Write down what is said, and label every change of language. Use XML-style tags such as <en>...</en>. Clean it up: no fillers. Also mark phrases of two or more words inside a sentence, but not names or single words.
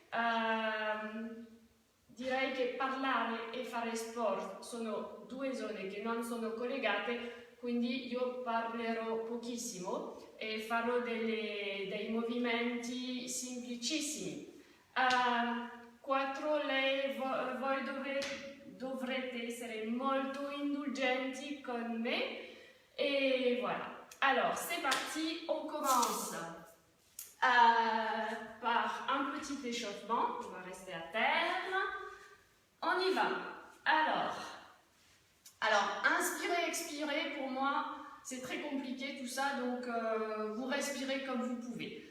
<it>Direi che parlare e fare sport sono 2 zone che non sono collegate, quindi io parlerò pochissimo e farò dei movimenti semplicissimi. 4. Voi dovrete essere molto indulgenti con me</it> <fr>et voilà. Alors, c'est parti, on commence. Par un petit échauffement, on va rester à terre. On y va. Alors, inspirer, expirer, pour moi, c'est très compliqué tout ça, donc vous respirez comme vous pouvez.</fr>